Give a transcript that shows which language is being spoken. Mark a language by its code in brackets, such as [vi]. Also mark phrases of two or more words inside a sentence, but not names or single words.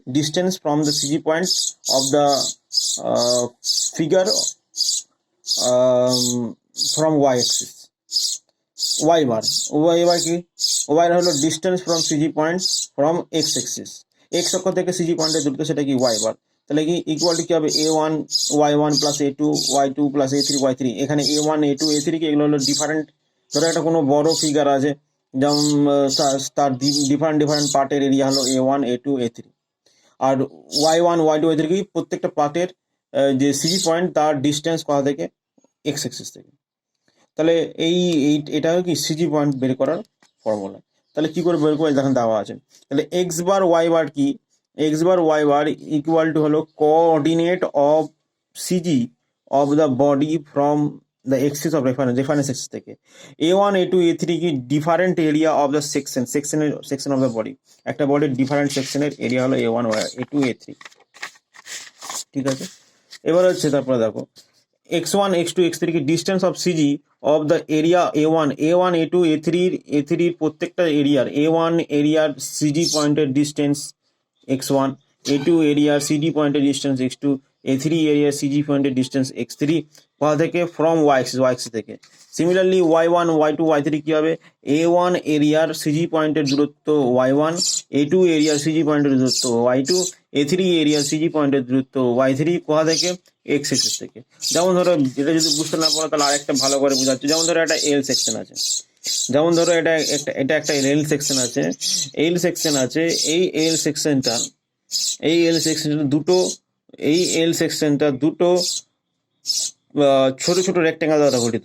[en] distance from the CG point of the figure from Y axis. Y bar কি? ওয়াই হলো distance from CG point from X axis. [bn] এক্স অক্ষ থেকে সিজি পয়েন্টের দূরত্ব, সেটা কি? [en] Y bar. [bn] তাহলে কি [en] equal to [bn] কি হবে? [en] a1 y1 প্লাস a2 y2 প্লাস a3 y3। [bn] এখানে a1 a2 a3 কি এগুলো হলো ডিফারেন্ট, ধরো একটা কোনো বড় ফিগার আছে যেমন তার ডিফারেন্ট পার্টের এরিয়া হলো a1 a2 a3, আর y1 y2 y3 কি প্রত্যেকটা পার্টের যে [en] CG point [bn] তার ডিস্টেন্স কোথা থেকে? [en] X axis থেকে। [bn] তাহলে এটা কি [en] CG point [bn] বের করার ফর্মুলা। তাহলে কি করে বের করে দেখেন দেওয়া আছে। তাহলে [en] X bar Y bar [bn] কি? [en] X bar Y bar equal to হলো coordinate of CG of the body from the axis of reference axis থেকে। a1 a2 a3 কি different area of the section of the body. [bn] একটা বডির ডিফারেন্ট সেকশনের এরিয়া হলো a1 a2 a3। ঠিক আছে, এবার হচ্ছে তারপরে দেখো x1 x2 x3 কি [en] distance of CG of the area [bn] a1 a2 a3 প্রত্যেকটা এরিয়ার a1 এরিয়ার সিজি পয়েন্টের ডিস্টেন্স x1, a2 এরিয়ার সিজি পয়েন্টের ডিস্টেন্স x2, a3 এরিয়ার সিজি পয়েন্টের ডিস্টেন্স x3, কোথা থেকে? [en] from Y axis [bn] থেকে। সিমিলারলি y1 y2 y3 কি হবে? a1 এরিয়ার সিজি পয়েন্টের দূরত্ব y1, a2 এরিয়ার সিজি পয়েন্টের দূরত্ব y2, a3 এরিয়ার সিজি পয়েন্টের দূরত্ব y3 কোথা থেকে? [en] X axis থেকে। [bn] যেমন ধরো এটা যদি বুঝতে না পারো তাহলে আরেকটা ভালো করে বোঝাচ্ছি। যেমন ধরো একটা [en] L section [bn] আছে, যেমন ধরো এটা একটা [en] L section [bn] আছে, [en] L section [bn] আছে। এই এল সেকশনটা দুটো ছোট ছোট রেক্টেঙ্গেল দ্বারা গঠিত।